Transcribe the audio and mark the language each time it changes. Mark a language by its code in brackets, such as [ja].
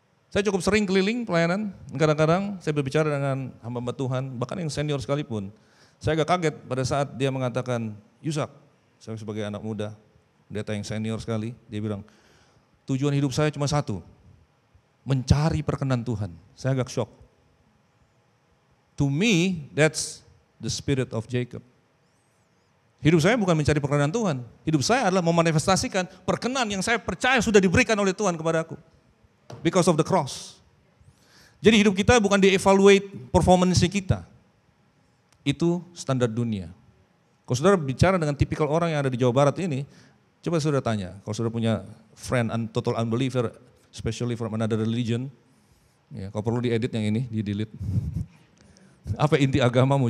[id] Saya cukup sering keliling pelayanan, kadang-kadang saya berbicara dengan hamba-hamba Tuhan, bahkan yang senior sekalipun. Saya agak kaget pada saat dia mengatakan, Yusak, saya sebagai anak muda, pendeta yang senior sekali, dia bilang, tujuan hidup saya cuma satu, mencari perkenan Tuhan. Saya agak shock. [en] To me, that's the spirit of Jacob. [id] Hidup saya bukan mencari perkenan Tuhan. Hidup saya adalah memanifestasikan perkenan yang saya percaya sudah diberikan oleh Tuhan kepada aku. [en] Because of the cross. [id] Jadi hidup kita bukan dievaluate performance kita. Itu standar dunia. Kalau saudara bicara dengan tipikal orang yang ada di Jawa Barat ini, coba saudara tanya, kalau saudara punya [en] friend and total unbeliever, especially from another religion, [id] ya, kalau perlu diedit yang ini, di-delete. Apa inti agamamu?